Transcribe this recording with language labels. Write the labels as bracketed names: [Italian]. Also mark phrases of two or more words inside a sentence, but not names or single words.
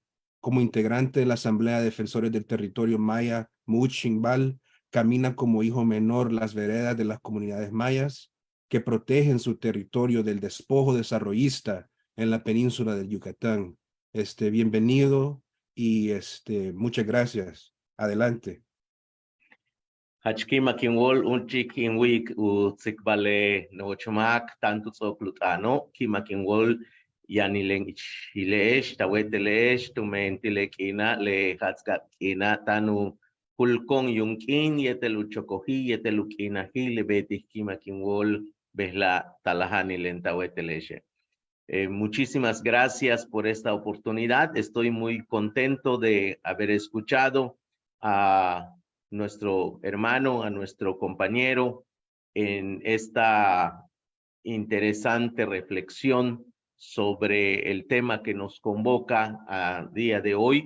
[Spanish] Como integrante de la Asamblea de Defensores del Territorio Maya, Muchimbal, camina como hijo menor las veredas de las comunidades mayas que protegen su territorio del despojo desarrollista en la península del Yucatán. Bienvenido y muchas gracias. Adelante. [Yucateco] Hachki makinwol unchi kinwik u tsikbale no chomak tanto soklutano ki makinwol yanileng ichilesh tawetelesh tumentilekina le hatskakina tanu kulkon yunkin yeteluchokoji yetelukina le betiki makinwol behla talahani lentawetelesh. [Spanish] Muchísimas gracias por esta oportunidad. Estoy muy contento de haber escuchado a nuestro hermano, a nuestro compañero en esta interesante reflexión sobre el tema que nos convoca a día de hoy.